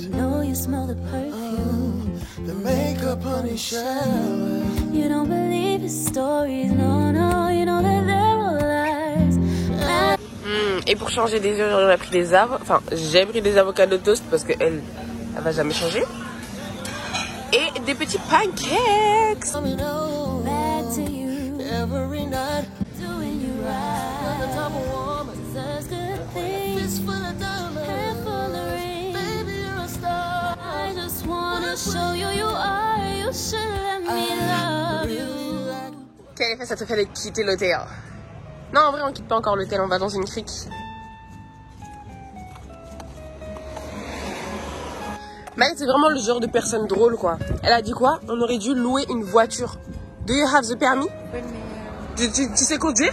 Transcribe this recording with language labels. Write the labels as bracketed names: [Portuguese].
[English] You know you smell the perfume. The makeup on his shower. You don't believe his stories, no, no. You know that they're all lies. [French] Et pour changer des œufs, on a pris des avocats. Enfin, j'ai pris des avocats de toast parce qu'elle va jamais changer. Et des petits pancakes. [English] Back to you, Every night. doing you right. The type of woman. Says good things, Fist full of diamonds. head full of rings. Baby, you're a star. I just wanna show you you are. You should let me love you. [French] Quel effet ça te fait de quitter l'hôtel? Non, en vrai, on quitte pas encore l'hôtel, on va dans une crique. Maëlle, c'est vraiment le genre de personne drôle, quoi. Elle a dit quoi? On aurait dû louer une voiture. [English] Do you have the permis? [French] Tu sais conduire?